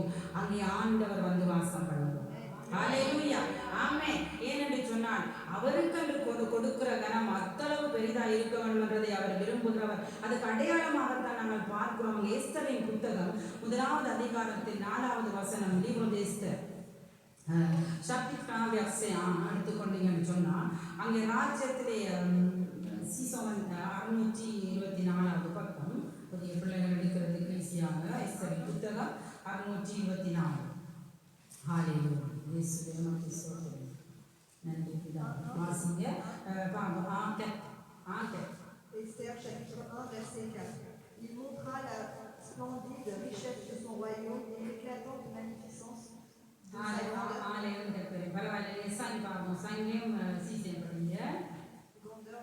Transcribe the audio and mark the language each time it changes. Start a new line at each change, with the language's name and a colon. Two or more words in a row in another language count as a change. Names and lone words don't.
Tamil: அங்கே ஆண்டவர் வந்து வாசம் பண்ணுவோம். ஹalleluya. ஆமென். ஏனென்று சொன்னால் அவருக்கு கொடுக்கிற கனம் அத்தளவு பெரிதாக இருக்க வேண்டும் என்றதை அவர் விரும்புகிறவர். அதுக்கு அடையாளமாகத்தான் நாங்கள் பார்க்கிறோம். எஸ்தரின் புத்தகம் 1வது அதிகாரத்தில் 4வது வசனம்.
French: livre d'Esther chapitre 1 verset 1
Tamil: எடுத்துக்கொண்டீங்கன்னு சொன்னால், அங்கே ராஜ்யத்திலே 624வது பக்கம், புதிய பிள்ளைகள் எடுக்கிறதுக்கு ஈஸியாக. எஸ்தரின் புத்தகம் 624. ஹalleluya. இயேசுவே உமக்கு ஸ்தோத்திரம். நன்றி பிதாவே. வாசிங்க.
French: Esther chapitre 1 verset 4. Il montra la splendide richesse de son royaume et l'éclatante magnificence de sa grandeur.